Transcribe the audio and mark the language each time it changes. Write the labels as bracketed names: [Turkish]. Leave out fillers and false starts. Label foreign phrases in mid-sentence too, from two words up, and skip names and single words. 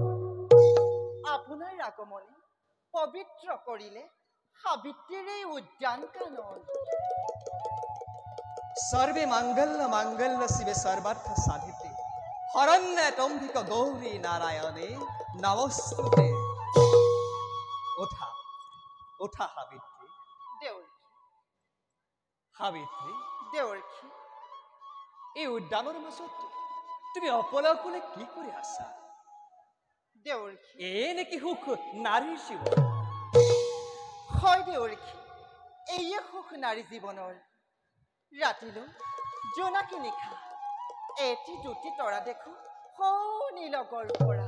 [Assamese] আপোনাৰ আগমনে পবিত্ৰ কৰিলে সাবিত্ৰীৰ এই উদ্যান কানন। [Sanskrit] सर्वे मंगल मंगल शिवे सर्वार्थ साधिते हरण्य तंभिक गौरी नारायणे नमस्ते। [Assamese] উঠা উঠা সাবিত্ৰী। सावित्री দেৱৰ্ষী, এই উদ্যানৰ মাজত তুমি অকলে অকলে কি কৰি আছা? দেৱৰ্ষী, নেকি সুখ নাৰীৰ জীৱন? হয় দেৱৰ্ষী, এইয়ে সুখ নাৰী জীৱনৰ। ৰাতিলৈ জোনাকী নিশা এটি দুটি তৰা দেখো নীলগৰ পৰা।